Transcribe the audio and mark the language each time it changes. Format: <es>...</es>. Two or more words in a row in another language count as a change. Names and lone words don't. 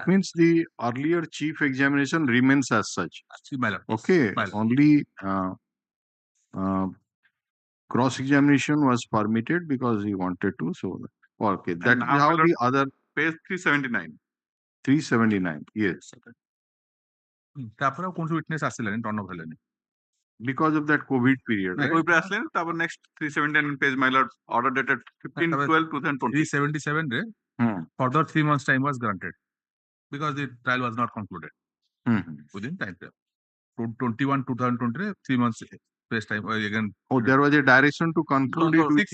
<en>means the earlier chief examination remains as such. My lord. Okay, My lord. only cross-examination was permitted because he wanted to. So, okay, that is now, how my lord, the other page 379. 379. Yes,</en> <or>ତାପରେ ଆଉ କୌଣସି ୱିଟନେସ୍ ଆସିଲାନି</or> <en>turn off</en> <or>ହେଲାନି</or> <en>because of that COVID period. Like Right? we</en> <or>ଆସିଲେ ତାପରେ</or> <en>next 379 page, my lord, order dated 15/12/2020.</en> <or>377 ରେ Hmm.</or> <en>further 3 months time was granted because the trial was not concluded Hmm. within time frame. 21/2020 ରେ 3 months space time again. Oh, there was a direction to conclude it with</en>